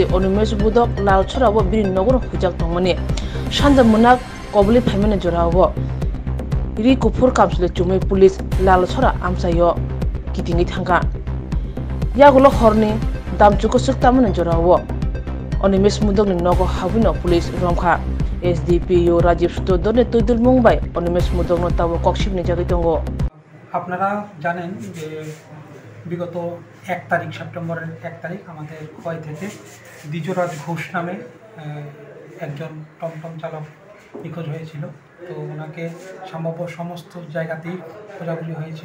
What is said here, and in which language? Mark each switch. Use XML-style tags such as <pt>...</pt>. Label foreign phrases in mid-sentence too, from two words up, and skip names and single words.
<trp>Onimesh Budok Lal Chorawo Bini Nogono Hujak Tongmani Shanda Munak Kobli Phaimani Jorawo Ri Kufur Kamsule Chumai Police Lal Chora Amsayo Kitingi Thangka Yagulo Horni Damchuko Suktamana Jorawo Onimesh Mudogni Nogo Habino Police Romjakkha SDPO Rajiv Stodone Tudul Mumbai Onimesh Mudogno Tawo Kokshibni Jagitongo</trp> <bn>আপনারা জানেন যে বিগত 1 তারিখ সেপ্টেম্বরের 1 তারিখ আমাদের খোয়াই থেকে দ্বিজরাজ ঘোষ নামে একজন টমটম চালক নিখোঁজ হয়েছিল। তো ওনাকে সম্ভব সমস্ত জায়গাতেই খোঁজাখুঁজি হয়েছিল।</bn>